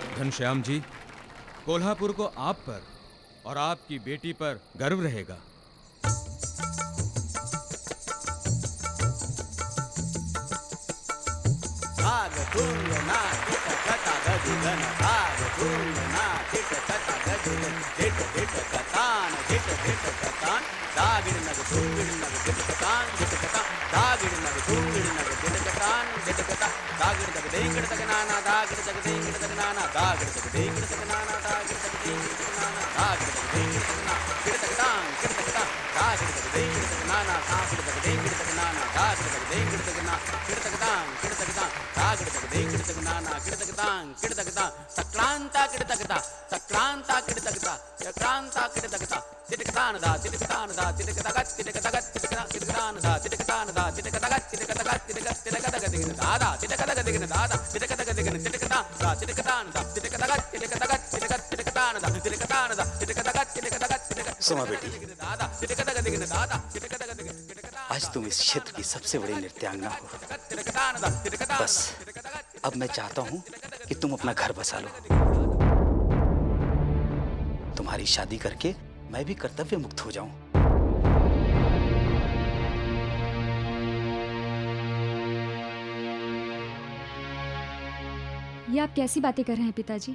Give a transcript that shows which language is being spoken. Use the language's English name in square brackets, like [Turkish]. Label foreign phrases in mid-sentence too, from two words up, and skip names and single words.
[Hindi] श्याम जी, कोल्हापुर को आप पर और आपकी बेटी पर गर्व रहेगा। धाग तुंग नाटिट कथा गदिगन धाग तुंग नाटिट कथा गदिगन दिट दिट कतान दिट दिट कतान दागिड़ नग तुंगिड़ नग दिट कतान दिट कता दागिड़ नग तुंगिड़ नग दिट कतान दिट कता दागिड़ तक देंगिड़ तक नाना दागिड़ तक देंगिड़ तक नाना दागिड़ तक देंगिड़ तक नाना दागिड़ तक देंगिड़ तक नाना दागिड़ तक देंगिड़ तक ना किड़ तक तांग किड़ तक ता दागिड़ तक देंगिड़ तक नाना दागिड़ तक देंगिड़ तक नाना दागिड़ तक देंगिड़ तक ना किड़ तक तांग किड़ तक ता दागिड़ तक देंगिड़ तक नाना किड़ तक तांग किड़ तक ता सक्रांता किड़ तक ता सक्रांता किड़ तक ता सक्रांता किड़ तक ता तिटकतान दा तिटकतान दा तिटकतगत तिटकतगत तिटकतान दा तिटकतान दा तिटकतगत तिटकतगत तिटकतगत दिगन दादा तिटकतगत दिगन दादा तिटकतगत दिगन तिटकता दा तिटकतान दा तिटकतगत तिटकतगत तिटकतान दा तिटकतान दा तिटकतगत तिटकतगत सुमा बेटी, दादा तिटकतगत दिगन दादा तिटकतगत दिगन आज तुम इस क्षेत्र की सबसे बड़ी नृत्यांगना हो। तिटकतान दा तिटकतान बस अब मैं चाहता हूँ कि तुम अपना घर बसा लो। तुम्हारी शादी करके मैं भी कर्तव्य मुक्त हो जाऊं। ये आप कैसी बातें कर रहे हैं पिताजी?